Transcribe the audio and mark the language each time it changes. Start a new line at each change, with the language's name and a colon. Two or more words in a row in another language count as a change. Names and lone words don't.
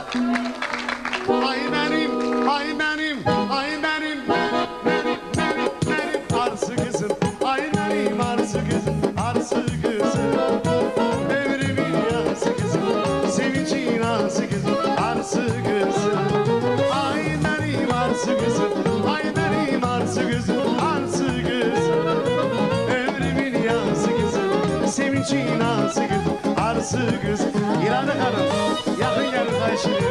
Azerbaijani: Ay mənim, ay mənim, ay mənim, mənim arzu qızım, ay mənim arzu qızım, arzu qızım.
Turkish: Arzu kızım, ay benim arzu kızım, ay benim arzu kızım, arzu kızım. Ömrümün yazı kızım, sevincin arzu kızım, arzu kızım. İrade Hanım, yakın gelin Ayşe'ye.